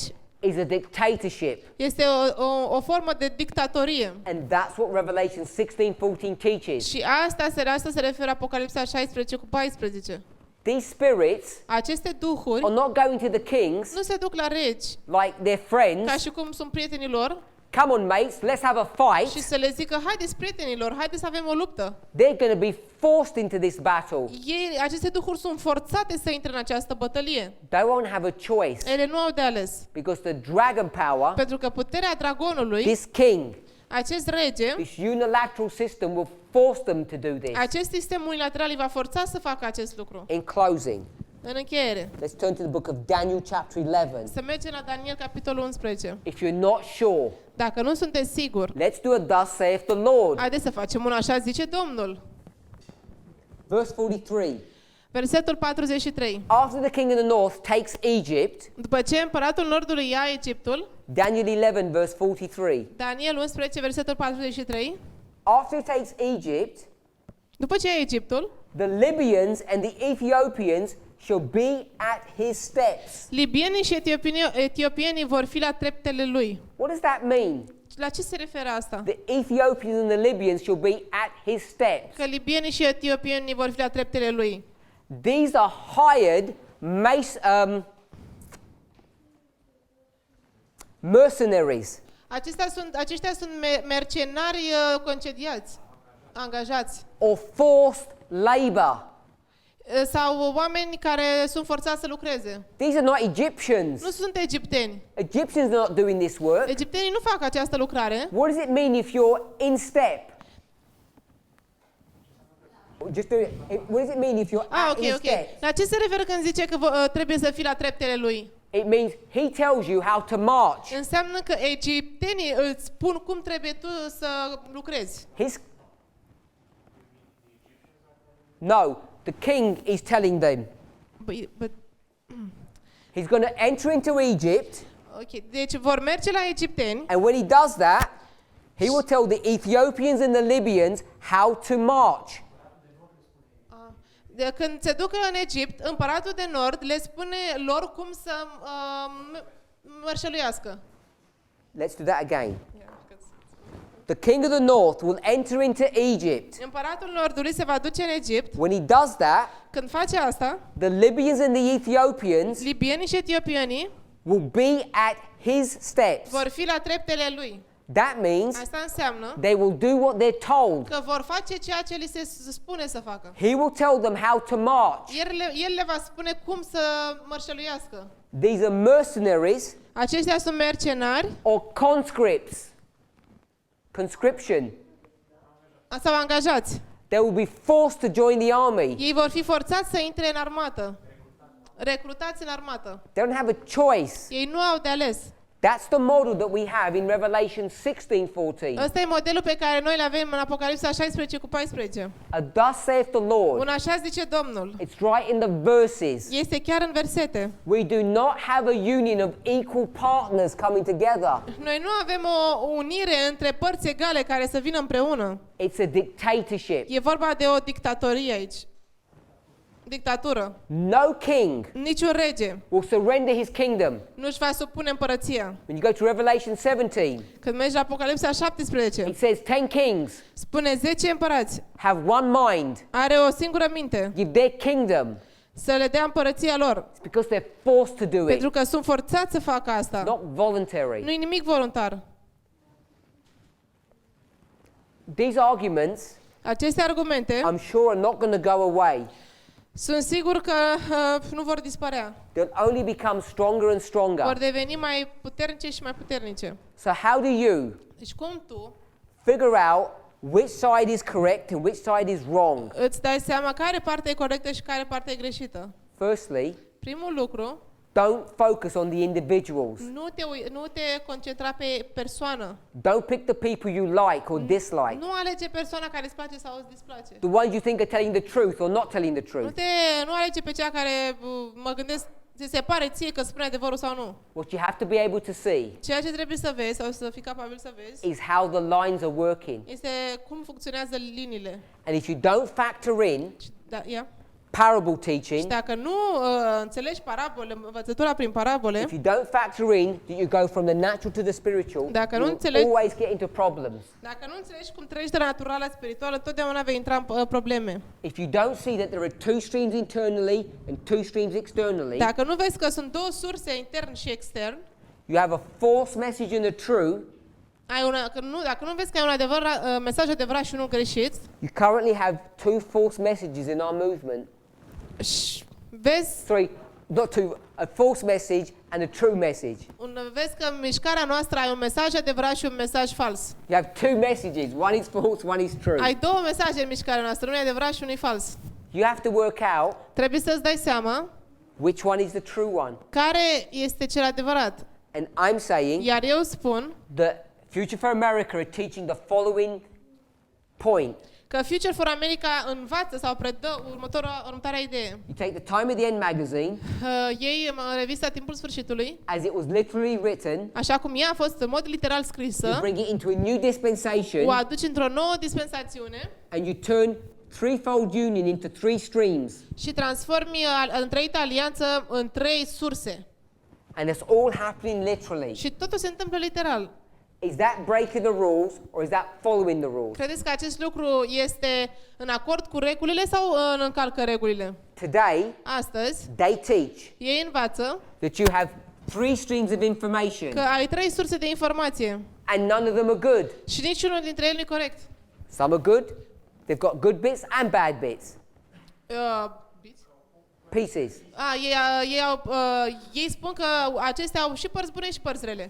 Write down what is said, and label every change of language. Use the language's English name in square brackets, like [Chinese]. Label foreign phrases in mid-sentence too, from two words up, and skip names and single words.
[English] is a dictatorship. [Romanian] este o formă de dictatorie. [English] And that's what Revelation 16:14 teaches. [Romanian] Și asta se referă Apocalipsa 16:14. [English] These spirits [Romanian] Aceste duhuri [English] are not going to the kings [Romanian] nu se duc la regi [English] like their friends. [Romanian] ca și cum sunt prietenii lor [English] Come on, mates, let's have a fight. [Romanian] și să le zică, haideți prietenilor, haideți să avem o luptă. [English] They're going to be forced into this battle. [Romanian] Aceste duhuri sunt forțate să intre în această bătălie. [English] They won't have a choice [Romanian] Ele nu au de ales. [English] because the dragon power, [Romanian] Pentru că puterea dragonului, [English] this king, [Romanian] acest rege, [English] this unilateral system will force them to do this. [Romanian] acest sistem unilateral îi va forța să facă acest lucru. [English] In closing, [Romanian] În încheiere, [English] let's turn to the book of Daniel chapter 11. [Romanian] să mergem la Daniel capitolul 11. [English] If you're not sure, [Romanian] Dacă nu sunteți siguri, [English] let's do a thus saith the Lord. [Romanian] haideți să facem un așa zice Domnul. [English] Verse 43. [Romanian] Versetul 43. [English] After the king of the north takes Egypt, [Romanian] După ce împăratul Nordului ia Egiptul, [English] Daniel 11 verse 43. [Romanian] Daniel 11, versetul 43, [English] After he takes Egypt, [Romanian] după ce ia Egiptul, [English] the Libyans and the Ethiopians shall be at his steps. [Romanian] libienii și etiopienii vor fi la treptele lui. [English] What does that mean? [Romanian] La ce se referă asta? [English] The Ethiopians and the Libyans shall be at his steps. [Romanian] Că libienii și etiopienii vor fi la treptele lui. [English] These are hired mercenaries. [Romanian] Aceștia sunt mercenari concediați. angajați [English] or forced labor. [Romanian] sau oameni care sunt forțați să lucreze. [English] These are not Egyptians. [Romanian] Nu sunt egipteni. [English] Egyptians are not doing this work. [Romanian] Egiptenii nu fac această lucrare. [English] What does it mean if you're in step? Just do it. What does it mean if you're in Ok. step? [Romanian] La ce se referă când zice că trebuie să fii la treptele lui? [English] It means he tells you how to march. [Romanian] Înseamnă că egiptenii îți spun cum trebuie tu să lucrezi. [English] No, the king is telling them. But, He's going to enter into Egypt, [Romanian] ok, deci vor merge la egipteni [English] and when he does that, he will tell the Ethiopians and the Libyans how to march. [Romanian] de când se ducă în Egipt, împăratul de nord le spune lor cum să mărșăluiască. [English] Let's do that again. The king of the north will enter into Egypt. [Romanian] Împăratul nordului se va duce în Egipt. [English] When he does that, [Romanian] Când face asta, [English] the Libyans and the Ethiopians [Romanian] libienii și etiopienii [English] will be at his steps. [Romanian] vor fi la treptele lui. [English] That means [Romanian] Asta înseamnă [English] they will do what they're told. [Romanian] că vor face ceea ce li se spune să facă. [English] He will tell them how to march. [Romanian] El le va spune cum să mărșăluiască. [English] These are mercenaries [Romanian] Aceștia sunt mercenari [English] or conscripts. Conscription. [Romanian] sau angajați. [English] They will be forced to join the army. [Romanian] Ei vor fi forțați să intre în armată. Recrutați în armată. [English] They don't have a choice. [Romanian] Ei nu au de ales. [English] That's the model that we have in Revelation 16:14. [Romanian] Ăsta e modelul pe care noi îl avem în Apocalipsa 16:14. [English] Thus saith the Lord. [Romanian] Un așa zice Domnul. [English] It's right in the verses. [Romanian] Este chiar în versete. [English] We do not have a union of equal partners coming together. [Romanian] Noi nu avem o unire între părți egale care să vină împreună. [English] It's a dictatorship. [Romanian] E vorba de o dictatorie aici. Dictatură. [English] No king [Romanian] Niciun rege [English] will surrender his kingdom. [Romanian] nu-și va supune împărăția. [English] When you go to Revelation 17, [Romanian] Când mergi la Apocalipsa 17, [English] it says 10 kings [Romanian] spune 10 împărați. [English] have one mind, [Romanian] Are o singură minte. [English] give their kingdom. [Romanian] Să le dea împărăția lor. [English] It's because they're forced to do it, [Romanian] Pentru că sunt forțați să facă asta. [English] not voluntary. [Romanian] Nu e nimic voluntar. [English] These arguments, [Romanian] Aceste argumente [English] I'm sure, are not going to go away. [Romanian] sunt sigur că nu vor dispărea. [English] They'll only become stronger and [Romanian] Vor [English] stronger. [Romanian] deveni mai puternice și mai puternice. [English] So how do you [Romanian] Deci cum tu [English] figure out which side is correct and which side is wrong? [Romanian] îți dai seama care parte e corectă și care parte e greșită? [English] Firstly, [Romanian] Primul lucru, [English] don't focus on the individuals. [Romanian] nu te concentra pe persoană. [English] Don't pick the people you like or dislike. [Romanian] Nu alege persoana care îți place sau îți displace. [English] The ones you think are telling the truth or not telling the truth. [Romanian] Nu alege pe cea care mă gândesc, ți se pare ție că spune adevărul sau nu. [English] What you have to be able to see [Romanian] Ceea ce trebuie să vezi sau să fii capabil să vezi [English] is how the lines are working. [Romanian] este cum funcționează liniile. [English] And if you don't factor in parable [Romanian] Și [English] teaching, [Romanian] dacă nu înțelegi parabole, învățătura prin parabole, [English] if you don't factor in that you go from the natural to the spiritual, [Romanian] Dacă nu [English] you'll [Romanian] înțelegi- [English] always get into problems. [Romanian] dacă nu înțelegi cum treci de la natural la spiritual, întotdeauna vei intra în probleme. [English] If you don't see that there are two streams internally and two streams externally, [Romanian] Dacă nu vezi că sunt două surse, intern și extern, [English] you have a false message and a true, [Romanian] dacă nu vezi că ai un mesaj adevărat și unul greșit, [English] you currently have two false messages in our movement. [Romanian] și vezi, [English] Not two, a false message and a true message. [Romanian] vezi că în mișcarea noastră ai un mesaj adevărat și un mesaj fals. [English] You have two messages, one is false, one is true. [Romanian] Ai două mesaje în mișcarea noastră, unul e adevărat și unul e fals. [English] You have to work out [Romanian] Trebuie să-ți dai seama [English] which one is the true one. [Romanian] care este cel adevărat. [English] And I'm saying [Romanian] Iar eu spun [English] that Future for America are teaching the following point. [Romanian] că Future for America învață sau predă următoarea idee. [English] You take the Time at the End magazine, [Romanian] Ei revista Timpul Sfârșitului, [English] as it was literally written, [Romanian] așa cum ea a fost în mod literal [English] you [Romanian] scrisă, [English] bring it into a new dispensation, [Romanian] o aduci într-o nouă dispensațiune [English] and you turn threefold union into three streams. [Romanian] și transformi întreita alianță în 3 surse. [English] And it's all happening literally. [Romanian] Și totul se întâmplă literal. [English] Is that breaking the rules or is that following the rules? [Romanian] Credeți că acest lucru este în acord cu regulile sau încalcă regulile? [English] Today, [Romanian] Astăzi, [English] they teach [Romanian] ei învață [English] that you have three streams of information [Romanian] că ai 3 surse de informație [English] and none of them are good. [Romanian] și niciunul dintre ele nu e corect. [English] Some are good, They've got good bits and bad bits. Bits? Pieces. [Romanian] Ei spun că acestea au și părți bune și părți rele.